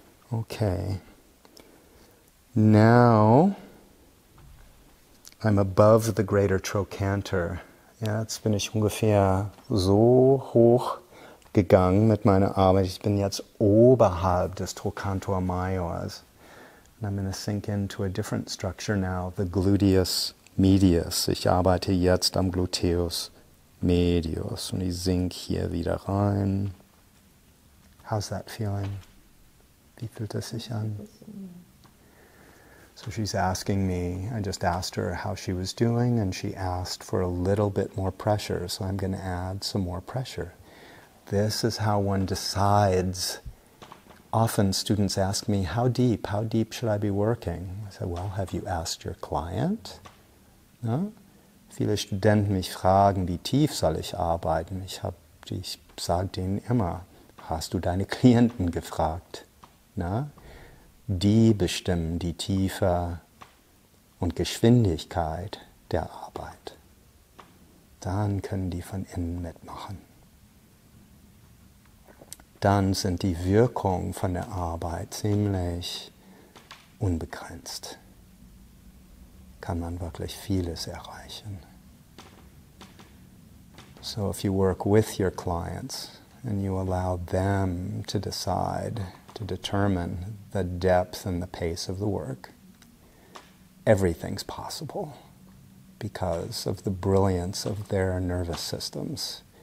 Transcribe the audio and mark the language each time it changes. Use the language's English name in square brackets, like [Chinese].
[English] Okay. Now I'm above the greater trochanter. [German] Ja, jetzt bin ich ungefähr so hoch gegangen mit meiner Arbeit. Ich bin jetzt oberhalb des Trochanter majors. [English] And I'm going to sink into a different structure now, the Gluteus medius. [German] Ich arbeite jetzt am Gluteus medius und ich sink hier wieder rein. [English] How's that feeling? [German] Wie fühlt es sich an? [English] So she's asking me, I just asked her how she was doing, and she asked for a little bit more pressure, so I'm going to add some more pressure. This is how one decides. Often students ask me, how deep should I be working? I say, well, have you asked your client? No? [German] Viele Studenten mich fragen, wie tief soll ich arbeiten? Ich sage denen immer, hast du deine Klienten gefragt? Na? Die bestimmen die Tiefe und Geschwindigkeit der Arbeit. Dann können die von innen mitmachen. Dann sind die Wirkungen von der Arbeit ziemlich unbegrenzt. Kann man wirklich vieles erreichen. [English] So if you work with your clients and you allow them to decide, to determine the depth and the pace of the work, everything's possible because of the brilliance of their nervous systems.